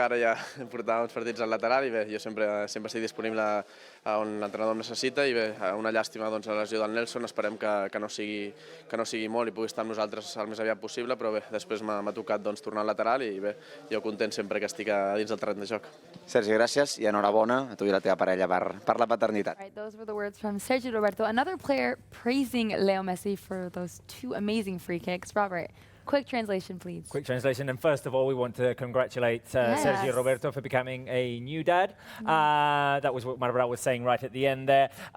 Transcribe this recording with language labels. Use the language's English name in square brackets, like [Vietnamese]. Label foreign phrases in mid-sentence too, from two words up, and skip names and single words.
[Catalan] Ara ja portava uns partits al lateral i bé, jo sempre estic disponible on l'entrenador em necessita i bé, una llàstima doncs, la lesió del Nelson. Esperem que no sigui molt i pugui estar amb nosaltres el més aviat possible, però bé, després m'ha tocat doncs, tornar al lateral i bé, jo content sempre que estic a dins del terreny de joc. Sergi, gràcies i enhorabona a tu i la teva parella per la paternitat. [English] All right, those were the words from Sergio Roberto. Another player praising Leo Messi for those 2 amazing free kicks. Robert, quick translation, please. Quick translation, and first of all, we want to congratulate Sergio Roberto for becoming a new dad. That was what Maribel was saying right at the end there.